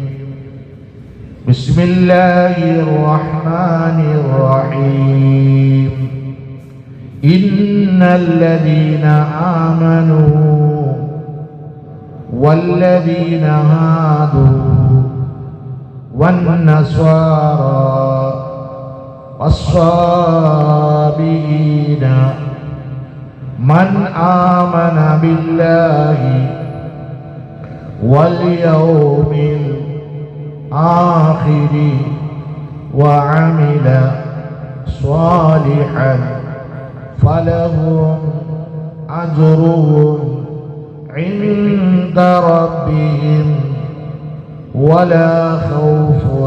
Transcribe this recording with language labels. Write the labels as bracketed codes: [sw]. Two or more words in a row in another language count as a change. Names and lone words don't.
[ar] بسم الله الرحمن الرحيم. إن الذين آمنوا والذين هادوا വന്നസ്വാറാ والصابئين من آمن بالله واليوم الآخر وعمل صالحا فلهم أجرهم عند ربهم ولا خوف